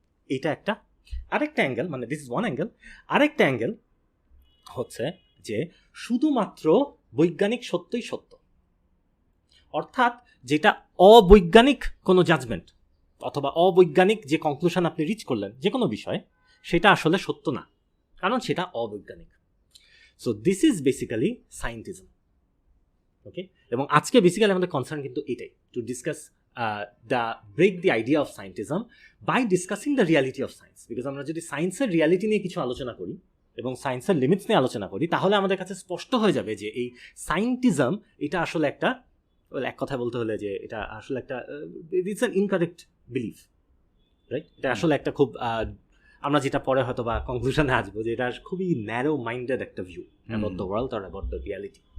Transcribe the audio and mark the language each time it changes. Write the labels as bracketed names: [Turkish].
[Bangla] এটা একটা আরেকটা অ্যাঙ্গেল, মানে দিস ইজ ওয়ান অ্যাঙ্গেল। আরেকটা অ্যাঙ্গেল হচ্ছে যে শুধুমাত্র বৈজ্ঞানিক সত্যই সত্য, অর্থাৎ যেটা অবৈজ্ঞানিক কোনো জাজমেন্ট অথবা অবৈজ্ঞানিক যে কনক্লুশন আপনি রিচ করলেন যে কোনো বিষয়ে, সেটা আসলে সত্য না, কারণ সেটা অবৈজ্ঞানিক। So this is basically scientism, ওকে। এবং আজকে বেসিক্যালি আমাদের কনসার্ন কিন্তু এটাই, to discuss [English] break the idea of scientism by discussing the reality of science. [Bangla] Because আমরা যদি সায়েন্সের রিয়ালিটি নিয়ে কিছু আলোচনা করি এবং সায়েন্সের লিমিটস নিয়ে আলোচনা করি, তাহলে আমাদের কাছে স্পষ্ট হয়ে যাবে যে এই সায়েন্টিজম এটা আসলে একটা, এক কথায় বলতে হলে যে এটা আসলে একটা it's an incorrect belief, right? এটা আসলে একটা খুব আমরা যেটা পরে হয়তো বা কনক্লুশনে আসবো যে এটা খুবই ন্যারো মাইন্ডেড একটা view about the world or about the reality.